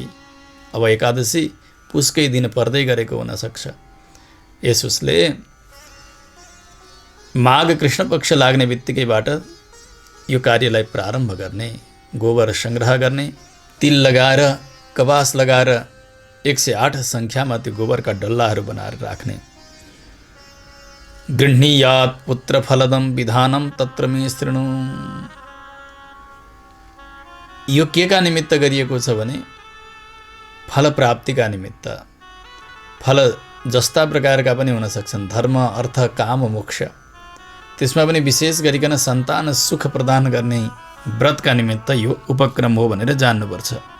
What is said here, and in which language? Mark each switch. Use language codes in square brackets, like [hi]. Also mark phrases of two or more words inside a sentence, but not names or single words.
[ne] अब एकादशी पुसकै दिन पर्दै गरेको हुनसक्छ, यस उसले माघ कृष्णपक्ष लाग्ने बित्तिकैबाट यो कार्यलाई प्रारम्भ गर्ने, गोबर सङ्ग्रह गर्ने, तिल लगाएर कपास लगाएर 108 सङ्ख्यामा त्यो गोबरका डल्लाहरू बनाएर राख्ने। [sa] गृह्णीयात् पुत्रफलदं विधानं तत्र मे शृणु। [ne] यो केका निमित्त गरिएको छ भने फल प्राप्तिका निमित्त। फल जस्ता प्रकारका पनि हुन सक्छन्, धर्म अर्थ काम मोक्ष, त्यसमा पनि विशेष गरिकन सन्तान सुख प्रदान गर्ने व्रतका निमित्त यो उपक्रम हो भनेर जान्नुपर्छ।